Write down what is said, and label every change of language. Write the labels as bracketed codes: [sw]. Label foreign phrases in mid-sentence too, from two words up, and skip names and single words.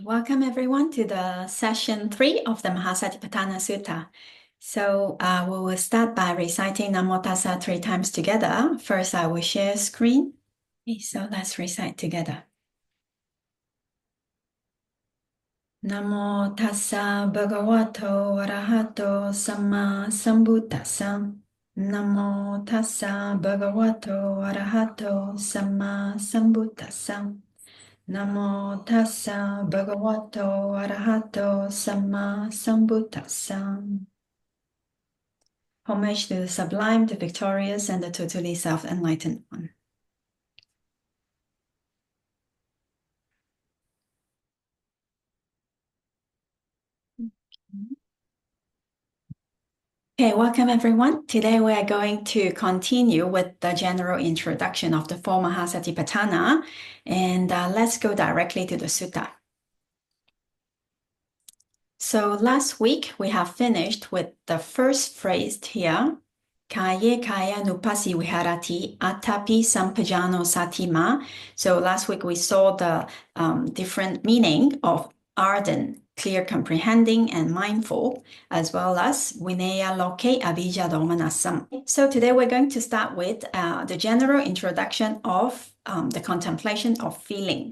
[en] Welcome everyone to the session 3 of the Mahasatipatthana Sutta. So we will start by reciting Namo Tassa 3 times together. First, I will share screen. Okay, so let's recite together. [pi] Namo Tassa Bhagavato Arahato Samma Sambuddhassa. Namo Tassa Bhagavato Arahato Samma Sambuddhassa. Namo Tassa Bhagavato Arahato Samma Sambuddhassa. [en] Homage to the sublime, the victorious, and the totally self-enlightened one. Okay, welcome everyone. Today we are going to continue with the general introduction of the four Mahasatipatthana, and let's go directly to the sutta. So last week we have finished with the first phrase here, [pi] Kaye kaya nupasi viharati atapi sampajano satima. [en] So last week we saw the different meaning of ardent, clear comprehending, and mindful, as well as [pi] Vinaya Loke Abhija Domanasam. [en] So today we're going to start with the general introduction of the contemplation of feeling.